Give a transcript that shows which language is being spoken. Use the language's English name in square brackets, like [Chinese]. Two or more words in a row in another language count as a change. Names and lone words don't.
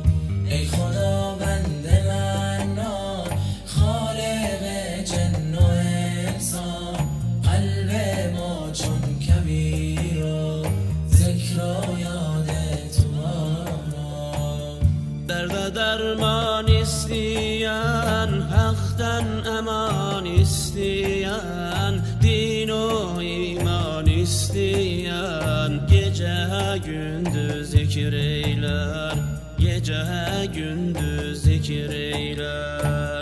[Persian] ای خداوند منان خالق جن و انسان، قلب ما چون کبیر و ذکر و یاد تو باران. [Turkish] dert derman isteyen, haktan eman isteyen, din o iman isteyen, gece gündüz zikir eyler, gece gündüz zikir eyler.